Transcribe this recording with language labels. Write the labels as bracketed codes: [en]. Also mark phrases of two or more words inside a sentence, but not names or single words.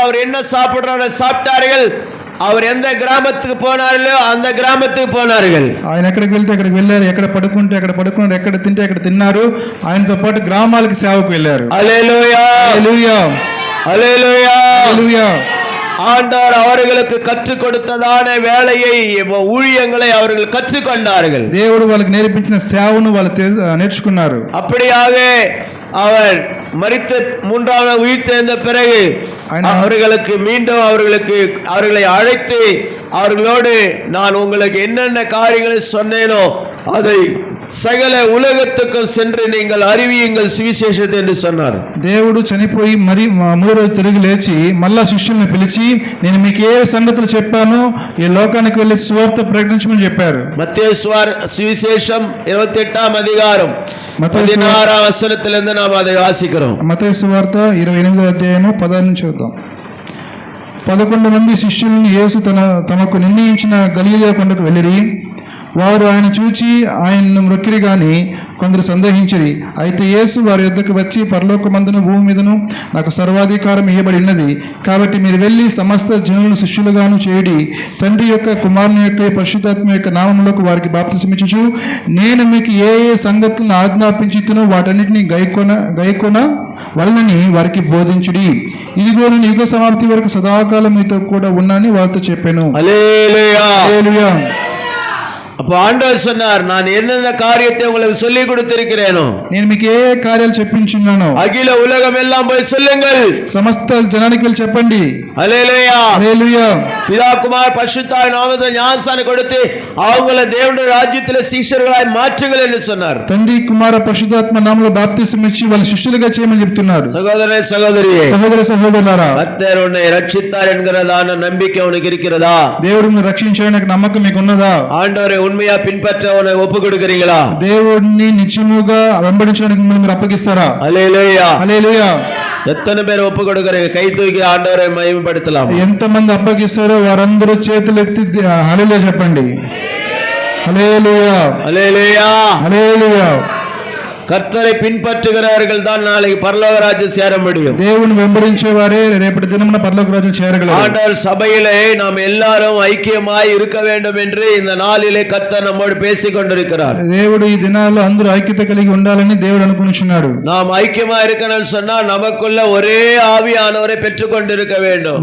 [ta] அவர் என்ன சாப்பிடுறாரோ சாப்பிட்டார்கள். அவர் எந்த கிராமத்துக்கு போனார்களோ அந்த கிராமத்துக்கு போனார்கள். [te] ఆయన ఎక్కడికి వెళ్తే అక్కడికి వెళ్ళారు. ఎక్కడ పడుకుంటే అక్కడ పడుకున్నారు. ఎక్కడ తింటే అక్కడ తిన్నారు. ఆయనతో పాటు గ్రామాలకు సేవకు వెళ్ళారు. హల్లెలూయా. హల్లెలూయా. హల్లెలూయా. హల్లెలూయా. [ta] ஆண்டவர் அவர்களுக்கு கற்றுக் கொடுத்ததான வேலையை ஊழியங்களை அவர்கள் கற்றுக்கொண்டார்கள். [te] దేవుడు వాళ్ళకి నేర్పించిన సేవను వాళ్ళు నేర్చుకున్నారు. [ta] அப்படியாக அவர் மரித்த 3ஆவது உயிர்த்தெழுந்த பிறகு அவர்களுக்கு மீண்டும் அவர்களை அழைத்து அவர்களோடு நான் உங்களுக்கு என்னென்ன காரியங்களை சொன்னேனோ அதை சகல உலகத்துக்கு சென்று நீங்கள் அறிவியுங்கள் సువిశేషత என்று சொன்னார். [te] దేవుడు చనిపోయి మరి మూడో రోజు తిరిగి లేచి మళ్ళా శిష్యుల్ని పిలిచి నేను మీకు ఏ సంగతులు చెప్పానో ఈ లోకానికి వెళ్ళి సువార్త ప్రకటించమని చెప్పారు. [ta] మత్తయి సువిశేషం 28ஆம் அதிகாரம் 16ஆம் வசனத்திலிருந்து நாம் அதை வாசிக்கிறோம். [te] మత్తయి సువార్త 28వ అధ్యాయము 16 నుంచి చూద్దాం. 11 మంది శిష్యులను యేసు తమకు నిర్ణయించిన గలిలయ కొండకు వెళ్ళిరి. వారు ఆయన చూచి ఆయన్ను మ్రొక్కిరి గాని కొందరు సందేహించిరి. అయితే యేసు వారి యొద్దకు వచ్చి పరలోకమందును భూమి మీదను నాకు సర్వాధికారం ఇవ్వబడి ఉన్నది. కాబట్టి మీరు వెళ్ళి సమస్త జనులను శిష్యులుగాను చేయుడి. తండ్రి యొక్క కుమారుని యొక్క పరిశుద్ధాత్మ యొక్క నామములకు వారికి బాప్తిసమిచ్చుచు నేను మీకు ఏ ఏ సంగతులను ఆజ్ఞాపించుతునో వాటన్నిటిని గైకొన వలనని వారికి బోధించుడి. ఇదిగో నేను యుగ సమాప్తి వరకు సదాకాలం మీతో కూడా ఉన్నానని వారితో చెప్పాను. హల్లెలూయా. హల్లెలూయా. [ta] அப்போ ஆண்டவர் சொன்னார் நான் என்னென்ன காரியத்தை உங்களுக்கு சொல்லி கொடுத்திருக்கிறேனோ [te] నేను మీకు ఏ కార్యాలు చెప్పించున్నానో [ta] அகில உலகம் எல்லாம் போய் சொல்லுங்கள் [te] సమస్త జనానికి వెళ్ళి చెప్పండి. హల్లెలూయా. హల్లెలూయా. [ta] பிதா குமார் பரிசுத்தாவின் நாமத்தில் ஞானஸ்நானம் கொடுத்து அவங்களை தேவனுடைய ராஜ்யத்திலே சீஷர்களாய் மாற்றுங்கள் என்று சொன்னார். [te] తండ్రి కుమార పరిశుద్ధాత్మ నామములో బాప్తిసం ఇచ్చి వాళ్ళ శిష్యులుగా చేయమని చెప్తున్నారు. [ta] சகோதரனே சகோதரியே [te] సహోదర సహోదరులారా [ta] கர்த்தர் உன்னை ரட்சித்தார் என்கிறதான நம்பிக்கை உனக்கு இருக்கிறதா? [te] దేవుడు నిన్ను రక్షించడానికి నమ్మకం మీకు ఉన్నదా? [ta] ஆண்டவரை உண்மையா பின்பற்ற உன்னை ஒப்பு கொடுக்கிறீங்களா? [te] దేవుడిని నిజముగా వెంబడించడానికి మిమ్మల్ని మీరు అప్పగిస్తారా? హల్లెలూయా. హల్లెలూయా. [ta] எத்தனை பேர் ஒப்பு கொடுக்கிறீங்க? கை தூக்கி ஆண்டவரை மகிமைப்படுத்தலாம். [te] ఎంతమంది అప్పగిస్తారో వారందరూ చేతులు ఎత్తి హల్లెలూయా చెప్పండి. హల్లెలూయా. హల్లెలూయా. హల్లెలూయా. [ta] கர்த்தரை பின்பற்றுகிறவர்கள் தான் நாளைக்கு பரலோக ராஜ்யம் சேர முடியும். [te] దేవుని వెంబడించేవారే రేపటి దినమున పరలోక రాజ్యం చేరగలరు. [ta] ஆண்டவர் சபையிலே நாம் எல்லாரும் ஐக்கியமாய் இருக்க வேண்டும் என்று இந்த நாளிலே கர்த்தர் நம்மோடு பேசிக் கொண்டிருக்கிறார். [te] దేవుడు ఈ దినాల్లో అందరూ ఐక్యత కలిగి ఉండాలని దేవుడు అనుకుంటున్నాడు. [ta] நாம் ஐக்கியமா இருக்கணும்னு சொன்னா நமக்குள்ள ஒரே ஆவியானவரை பெற்றுக் கொண்டிருக்க வேண்டும்.